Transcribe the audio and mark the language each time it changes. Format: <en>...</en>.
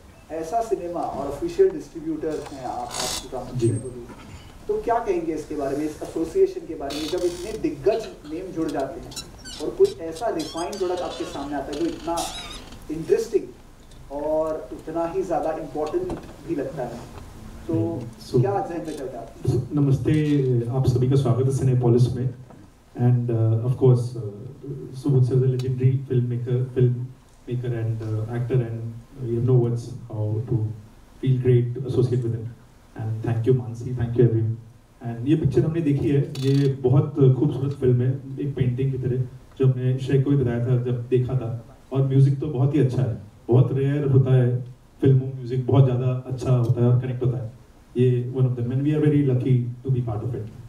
<hi>ऐसा सिनेमा और official distributor हैं आपकी काम तो क्या कहेंगे इसके बारे में, इस एसोसिएशन के बारे में, जब इतने दिग्गज नेम जुड़ जाते हैं और कोई ऐसा रिफाइंड प्रोडक्ट आपके सामने आता है जो इतना इंटरेस्टिंग और उतना ही ज़्यादा इम्पोर्टेंट भी लगता है, तो क्या जहन में चलता है? नमस्ते, आप सभी का स्वागत है सिनेपोलिस में.</hi> <en>And of course Subodh sir is a legendary filmmaker and actor, and we have no words how to feel great to associate with him. And thank you Mansi, thank you everyone.</en> <hi>And ये picture हमने देखी है, ये बहुत खूबसूरत film है, एक painting की तरह, जो हमने श्रेय को भी बताया था जब देखा था. और म्यूजिक तो बहुत ही अच्छा है, बहुत रेयर होता है फिल्मों म्यूजिक बहुत ज़्यादा अच्छा होता है और कनेक्ट होता है.</hi> <en>ये one of them and we are very lucky to be part of it.</en>